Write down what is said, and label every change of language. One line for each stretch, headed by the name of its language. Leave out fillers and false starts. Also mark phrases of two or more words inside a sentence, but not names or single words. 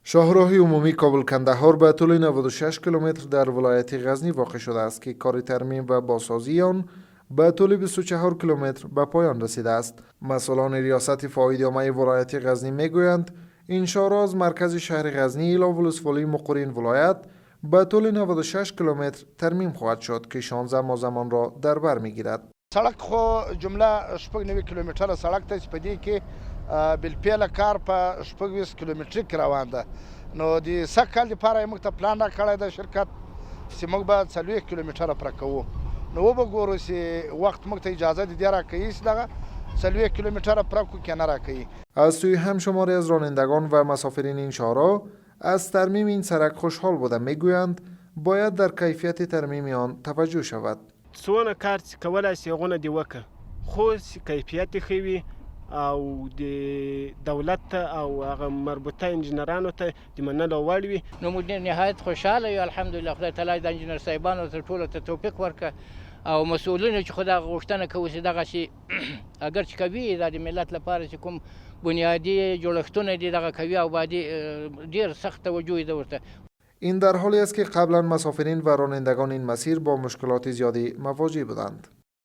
Persian: شاهراه عمومی کابل کندهار به طول 96 کیلومتر در ولایت غزنی واقع شده است که کار ترمیم و بازسازی آن به طول 24 کیلومتر به پایان رسیده است. مسئولان ریاست فایده‌عامه ولایت غزنی میگویند این شهرها از مرکز شهر غزنی الی ولسوالی مقرین ولایت به طول 96 کیلومتر ترمیم خواهد شد که 16 ماه زمان را در بر میگیرد.
Pashto: سړک خو جمله 90 کیلومتره سړک ته چې په دې کې بالفعل کار په 20 کیلومتري کې روان ده. نو د سږ کال لپاره یې موږ ته پلان راکړی د شرکت چې موږ به 40 کیلومتره پوره کوو. نو وبګورو چې وخت موږ ته اجازه دې راکوي چې دغه 40 کیلومتره پوره کړو که نه راکوي.
Persian: از سوی هم شماری از رانندگان و مسافرین این شهرها از ترمیم این سړک خوشحال بوده. میگویند باید در کیفیت ترمیم آن توجه شود.
Pashto: څونه کار چې کولای شي هغونه دې وکړه، خو کیفیت یې ښه وي او د دولت ته او هغه مربوطه انجینرانو ته د منلو وړ وي. نو موږ نهایت خوشحاله یو، الحمدلله. خدای تعالی د انجینر صاحبانو ته ټولو ته توفیق ورکړه او مسؤلینو چې خو دغه غوښتنه کوي چې دغه شي اگر چې کوي دا د ملت لپاره چې کوم بنیادی جوړښتونه دي دغه کوي او باید ډېر سخت توجه یې ورته.
Persian: این در حالی است که قبلا مسافرین و رانندگان این مسیر با مشکلات زیادی مواجه بودند.